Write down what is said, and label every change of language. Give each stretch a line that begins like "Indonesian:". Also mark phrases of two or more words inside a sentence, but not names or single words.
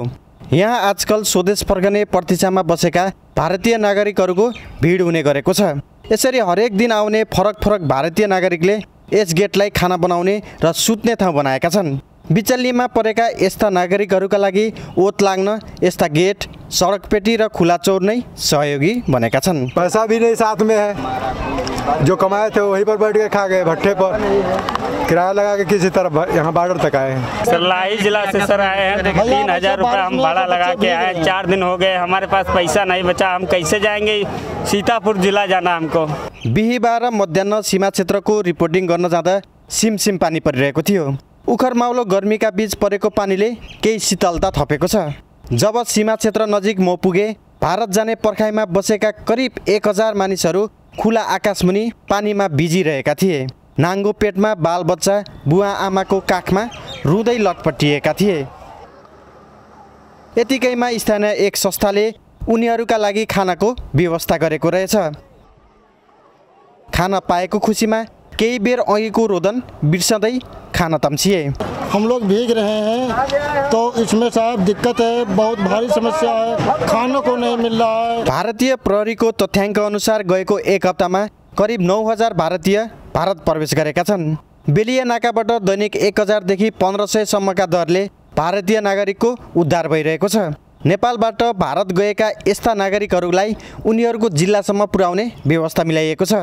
Nepali: यहाँ आजकल स्वदेश फर्कने प्रतीक्षामा बसेका भारतीय नागरिकहरूको भिड हुने गरेको छ। यसरी हरेक दिन आउने फरक फरक भारतीय नागरिकले यस गेटलाई खाना बनाउने र सुत्ने ठाउँ बनाएका छन्। बिचल्लीमा परेका यस्ता नागरिकहरूका लागि ओत लाग्न यस्ता गेट, सडकपेटी र खुला चौर नै सहयोगी बनेका छन्।
Hindi: पैसा भी नहीं साथ में है, जो कमाए थे वहीं पर बैठ के खा गए भट्टे पर, किराया लगा के किसी तरह यहाँ बॉर्डर तक आए हैं। सर लाही जिला से सर आए हैं, 3000 रुपये हम भाड़ा लगा के आए। 4 दिन हो गए, हमारे पास पैसा नहीं बचा, हम कैसे जाएंगे? सीतापुर जिला जाना हमको।
Nepali: बिहिबार मध्याह सीमा क्षेत्रको रिपोर्टिङ गर्न जाँदा सिमसिम पानी परिरहेको थियो। उखरमाउलो गर्मीका बीच परेको पानीले केही शीतलता थपेको छ। जब सीमा क्षेत्र नजिक म पुगे, भारत जाने पर्खाइमा बसेका करिब 1000 मानिसहरू खुला आकाशमुनि पानीमा भिजिरहेका थिए। नाङ्गो पेटमा बालबच्चा, बुवा आमाको काखमा रुँदै लटपटिएका थिए। यतिकैमा स्थानीय एक संस्थाले उनीहरूका लागि खानाको व्यवस्था गरेको रहेछ। खाना पाएको खुसीमा केही बेर अघिको रोदन बिर्सँदै खाना तम्सिए।
Hindi: हम लोग भीग रहे हैं तो इसमें साहब दिक्कत है, बहुत भारी समस्या है, खाने को नहीं मिल रहा है।
Nepali: भारतीय प्रहरीको तथ्याङ्क अनुसार गएको एक हप्तामा करिब 9000 भारतीय भारत प्रवेश गरेका छन्। बेलिया नाकाबाट दैनिक 1000 देखि 1500 सम्मका दरले भारतीय नागरिकको उद्धार भइरहेको छ। नेपालबाट भारत गएका यस्ता नागरिकहरूलाई उनीहरूको जिल्लासम्म पुर्याउने व्यवस्था मिलाइएको छ।